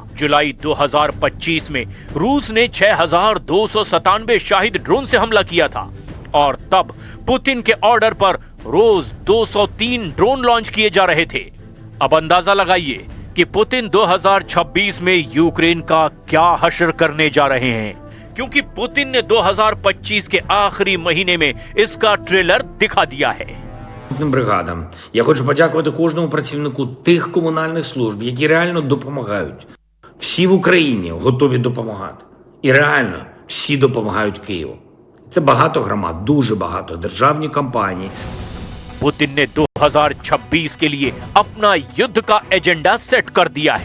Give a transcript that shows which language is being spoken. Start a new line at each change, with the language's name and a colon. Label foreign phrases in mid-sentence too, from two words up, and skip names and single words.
Hindi: जुलाई 2025 में रूस ने 6,297 शाहिद ड्रोन से हमला किया था और तब पुतिन के ऑर्डर पर रोज 203 ड्रोन लॉन्च किए जा रहे थे। अब अंदाजा लगाइए कि पुतिन 2026 में यूक्रेन का क्या हश्र करने जा रहे हैं, क्योंकि पुतिन ने 2025 के आखिरी महीने में इसका ट्रेलर दिखा दिया है।
Ukrainian: Бригадам. Я хочу подякувати кожному працівнику тих комунальних служб, які реально допомагають. Всі в Україні готові допомагати. І реально всі допомагають Києву. Це багато громад, дуже багато, державні компанії.
Hindi: पुतिन ने 2026 के लिए अपना युद्ध का एजेंडा सेट कर दिया है।